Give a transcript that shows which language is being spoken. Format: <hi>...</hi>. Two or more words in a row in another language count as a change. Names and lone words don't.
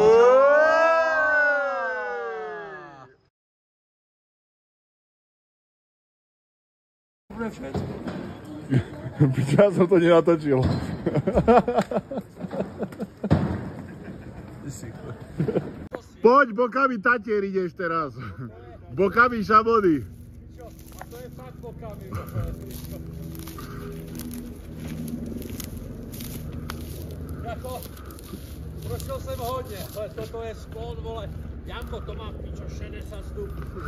<sk>Ja som to nenatočil. Poď, bokami Tatier ideš teraz. Bokami Šabody. A to je fakt bokami.</sk> <cs>Jako, prošel jsem hodně, ale toto je sklon, vole.</cs> <sk>Janko, to má pičo 60 stupňů.</sk>